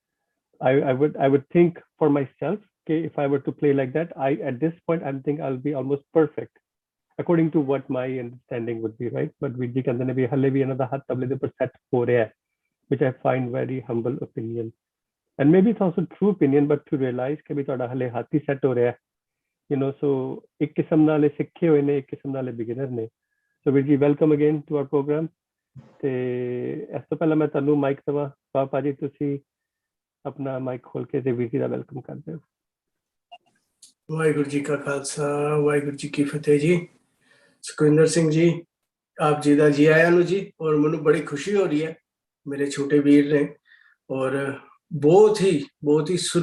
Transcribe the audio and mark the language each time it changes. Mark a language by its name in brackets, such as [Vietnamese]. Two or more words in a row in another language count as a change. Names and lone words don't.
[English] I would think for myself okay if I were to play like that at this point I think I'll be almost perfect according to what my understanding would be right but [Punjabi] ਵੀਰ ਜੀ ਕਹਿੰਦੇ ਨੇ ਵੀ ਹਲੇ ਵੀ ਇਹਨਾਂ ਦਾ ਹੱਥ ਤਬਲੇ ਦੇ ਉੱਪਰ ਸੈੱਟ ਹੋ ਰਿਹਾ ਹੈ [English] which I find very humble opinion and maybe it's also true opinion but to realize [Punjabi] ਕਿ ਵੀ ਤੁਹਾਡਾ ਹਲੇ ਹੱਥ ਹੀ ਸੈੱਟ ਹੋ ਰਿਹਾ so ਇੱਕ ਕਿਸਮ ਨਾਲ ਸਿੱਖੇ ਹੋਏ ਨੇ ਇੱਕ ਕਿਸਮ ਨਾਲ ਬਿਗਨਰ ਨੇ so ਵੀਰ ਜੀ [English] welcome again to our program [Punjabi] ਤੇ ਇਸ ਤੋਂ ਪਹਿਲਾਂ ਮੈਂ ਤੁਹਾਨੂੰ ਮਾਈਕ ਦੇਵਾਂ ਬਾਬਾ ਜੀ ਤੁਸੀਂ ਆਪਣਾ ਮਾਈਕ ਖੋਲ ਕੇ ਤੇ ਵੀਰ ਜੀ ਦਾ ਵੈਲਕਮ ਕਰਦੇ ਹੋ ਵਾਹਿਗੁਰੂ ਜੀ ਕਾ ਖਾਲਸਾ ਵਾਹਿਗੁਰੂ ਜੀ ਕੀ ਫਤਿਹ ਜੀ ਸੁਖਵਿੰਦਰ ਸਿੰਘ ਜੀ ਆਪ ਜੀ ਦਾ ਜੀ ਆਇਆਂ ਨੂੰ ਜੀ ਔਰ ਮੈਨੂੰ ਬੜੀ ਖੁਸ਼ੀ ਹੋ ਰਹੀ ਹੈ ਮੇਰੇ ਛੋਟੇ ਵੀਰ ਨੇ ਔਰ ਬਹੁਤ ਹੀ